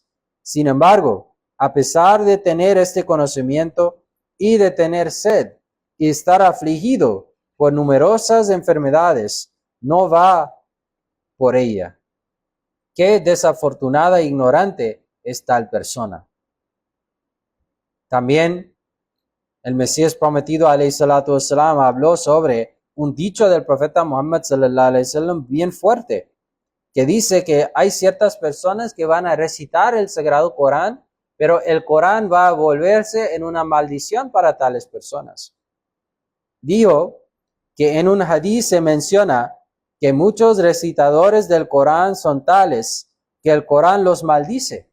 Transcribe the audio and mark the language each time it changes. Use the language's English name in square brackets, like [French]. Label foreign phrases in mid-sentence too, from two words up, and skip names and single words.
[Spanish] Sin embargo, a pesar de tener este conocimiento y de tener sed y estar afligido por numerosas enfermedades, no va por ella. Qué desafortunada e ignorante es tal persona. También el Mesías prometido, [Arabic] عليه الصلاة والسلام, [Spanish] habló sobre un dicho del profeta Muhammad [Arabic] صلى الله عليه وسلم [Spanish] bien fuerte, que dice que hay ciertas personas que van a recitar el Sagrado Corán, pero el Corán va a volverse en una maldición para tales personas. Dijo que en un hadith se menciona que muchos recitadores del Corán son tales que el Corán los maldice.